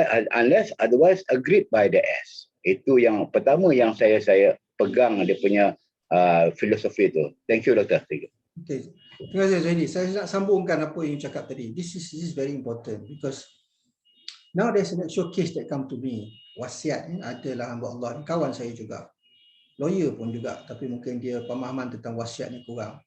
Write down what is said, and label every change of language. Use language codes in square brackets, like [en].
[en] Unless otherwise agreed by the S. [ms] Itu yang pertama yang saya pegang dia punya filosofi itu. [en] Thank you, doktor. Thank you. [ms] Okay. Terima kasih Zaini. Saya nak sambungkan apa yang you cakap tadi. [en] This is very important because now there's an actual case that come to me. [ms] Wasiat adalah hamba Allah. Kawan saya juga. Lawyer pun juga. Tapi mungkin dia pemahaman tentang wasiat ni kurang.